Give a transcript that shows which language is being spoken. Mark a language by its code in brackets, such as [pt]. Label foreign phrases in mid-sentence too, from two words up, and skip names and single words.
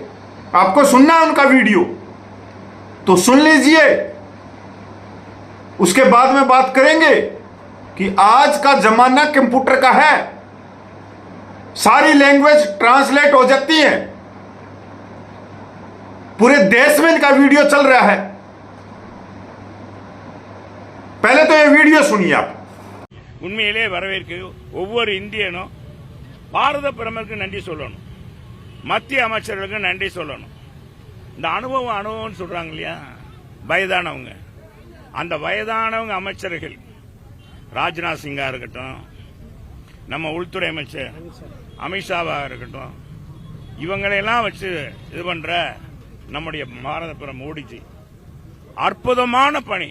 [hi] आपको सुनना है उनका वीडियो तो सुन लीजिए, उसके बाद में बात करेंगे कि आज का जमाना कंप्यूटर का है, सारी [en] language translate [hi] हो जाती है। पूरे देश में इनका वीडियो चल रहा है। पहले तो ये वीडियो सुनिए आप। [ta] உண்மையிலே வரவேற்க ஒவ்வொரு இந்தியனும் பாரத பிரதமருக்கு நன்றி சொல்லணும், மத்திய அமைச்சர்களுக்கு நன்றி சொல்லணும். இந்த அனுபவம்னு சொல்றாங்க இல்லையா, வயதானவங்க, அந்த வயதானவங்க அமைச்சர்கள், ராஜ்நாத் சிங்கா இருக்கட்டும், நம்ம உள்துறை அமைச்சர் அமித்ஷாவா இருக்கட்டும், இவங்களையெல்லாம் வச்சு இது பண்ற நம்முடைய பாரத பிரதமர் மோடிஜி அற்புதமான பணி.